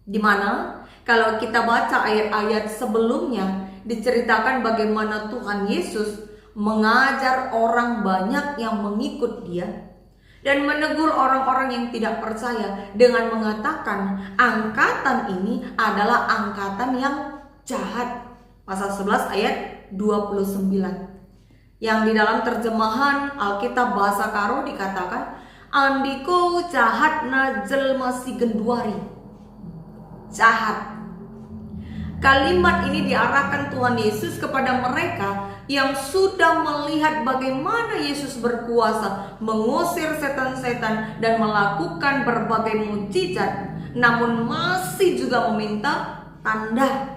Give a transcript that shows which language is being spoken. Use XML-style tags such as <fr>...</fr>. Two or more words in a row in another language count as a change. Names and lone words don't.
<id>Dimana kalau kita baca ayat-ayat sebelumnya diceritakan bagaimana Tuhan Yesus mengajar orang banyak yang mengikut dia dan menegur orang-orang yang tidak percaya dengan mengatakan angkatan ini adalah angkatan yang jahat. Pasal 11 ayat 29. Yang di dalam terjemahan Alkitab Bahasa Karo dikatakan</id> <btx>andiko jahat na jelma si genduari.</btx> <id>Jahat. Kalimat ini diarahkan Tuhan Yesus kepada mereka yang sudah melihat bagaimana Yesus berkuasa mengusir setan-setan dan melakukan berbagai mukjizat, namun masih juga meminta tanda.</id>